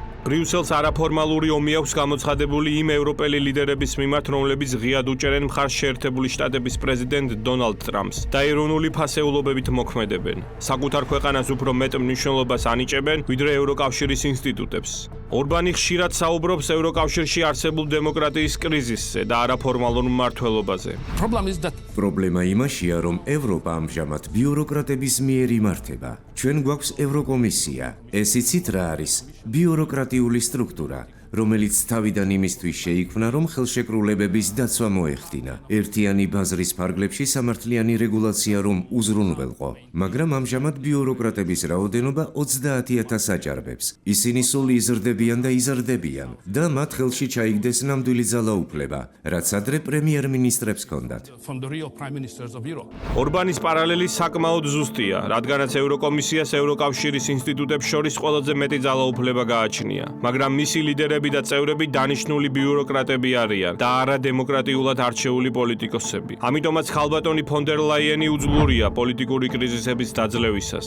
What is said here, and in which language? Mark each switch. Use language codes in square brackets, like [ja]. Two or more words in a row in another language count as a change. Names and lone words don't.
[ka] ბრიუსელს არაფორმალური ომი აქვს გამოცხადებული იმ ევროპელი ლიდერების მიმართ, რომლებიც ღიად უჭერენ მხარს შეერთებული შტატების პრეზიდენტ დონალდ ტრამპს და ეროვნული ფასეულობებით მოქმედებენ. საკუთარ ქვეყანას უფრო მეტ მნიშვნელობას ანიჭებენ, ვიდრე ევროკავშირის ინსტიტუტებს. ორბანი ხშირად საუბრობს ევროკავშირში არსებულ დემოკრატიის კრიზისზე და არაფორმალურ მმართველობაზე. [en] Problem is that [ka] პრობლემა იმაშია, რომ ევროპა ამჟამად ბიუროკრატების მიერ იმართება. ჩვენ გვაქვს ევროკომისია. ეს იცით რა არის? ბიუროკრატიული სტრუქტურა, რომელიც თავიდან იმისთვის შეიქმნა, რომ ხელშეკრულებების დაცვა მოეხდინა. ერთიანი ბაზრის ფარგლებში სამართლიანი რეგულაცია რომ უზრუნველყო. მაგრამ ამჟამად ბიუროკრატების რაოდენობა 30,000-ს აჭარბებს. ისინი სულ იზრდებიან და იზრდებიან და მათ ხელში ჩაიგდეს ნამდვილი ძალაუფლება, რაც ადრე პრემიერ-მინისტრებს ჰქონდათ. [en] from the real prime ministers of Europe. [ka] ორბანის პარალელი საკმაოდ ზუსტია, რადგანაც ევროკომისიას ევროკავშირის ინსტიტუტებს შორის ყველაზე მეტი ძალაუფლება გააჩნია, მაგრამ მისი ლიდერები და წევრები დანიშნული ბიუროკრატები არიან და არა დემოკრატიულად არჩეული პოლიტიკოსები. ამიტომაც ხალბატონი ფონ დერ ლაიენი უძლურია პოლიტიკური კრიზისების დაძლევისას.